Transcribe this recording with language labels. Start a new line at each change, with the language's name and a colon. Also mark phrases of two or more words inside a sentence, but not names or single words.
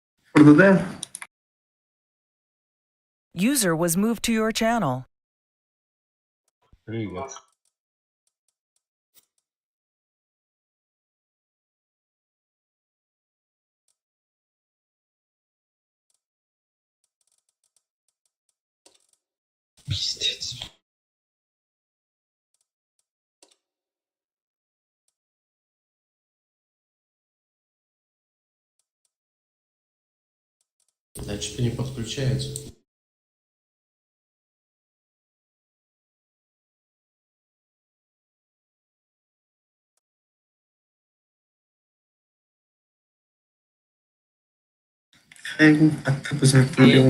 Turkish: Burada değil.
English: User was moved to your channel.
Russian: Привет. Пиздец. Да, что-то не подключается. حتی بزن کنیم.